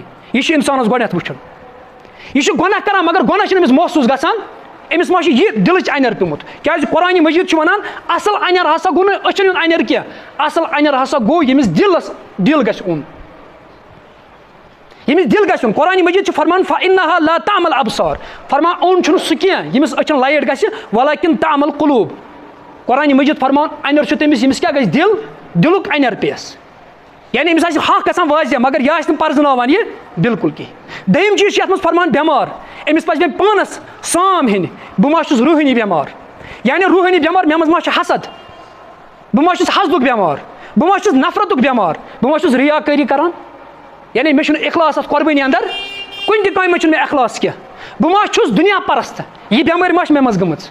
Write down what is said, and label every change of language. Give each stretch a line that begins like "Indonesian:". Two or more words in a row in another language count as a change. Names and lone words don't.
Kashmiri: یہِ چھُ اِنسانَس گۄڈنٮ۪تھ وٕچھُن. یہِ چھُ گۄناہ کران مگر گۄناہ چھُنہٕ أمِس محسوٗس گژھان, أمِس ما چھُ یہِ دِلٕچ اَنٮ۪ر پیوٚمُت. کیٛازِ قرآنہِ مجیٖد چھُ وَنان اَصٕل اَنٮ۪ر ہسا گوٚو نہٕ أچھَن ہُنٛد اَنٮ۪ر کینٛہہ, اَصٕل اَنٮ۪ر ہسا گوٚو ییٚمِس دِل گژھِ اوٚن, ییٚمِس دِل گژھِ اوٚن. قرآنہِ مجیٖد چھُ فرمان
Arabic: فَإِنَّهَا لَا تَعْمَلُ الْأَبْصَارُ,
Kashmiri: فرمان اوٚن چھُنہٕ سُہ کینٛہہ ییٚمِس أچھَن لایٹ گژھِ,
Arabic: وَلَکِن تَعْمَلُ الْقُلُوب.
Kashmiri: قرآنہِ مجیٖد فرمان اَنٮ۪ر چھُ تٔمِس ییٚمِس کیٛاہ گژھِ دِلُک اَنٮ۪ر پیٚیَس, یعنی أمِس آسہِ حق گژھان واضح مگر یہِ آسہِ نہٕ پرزناوان یہِ بِلکُل کِہیٖنۍ. دوٚیِم چیٖز چھُ یَتھ منٛز فرمان بٮ۪مار, أمِس پَزِ مےٚ پانَس سام ہیٚنۍ, بہٕ ما چھُس روحٲنی بٮ۪مار, یعنی روحٲنی بٮ۪مار مےٚ منٛز ما چھُ حسد, بہٕ ما چھُس حسدُک بٮ۪مار, بہٕ ما چھُس نفرتُک بٮ۪مار, بہٕ ما چھُس ریا کٲری کران, یعنی مےٚ چھُنہٕ اخلاص اَتھ قۄربٲنی اندر, کُنہِ تہِ کامہِ منٛز چھُنہٕ مےٚ اخلاص کینٛہہ, بہٕ ما چھُس دُنیا پرست, یہِ بٮ۪مٲرۍ ما چھِ مےٚ منٛز گٔمٕژ.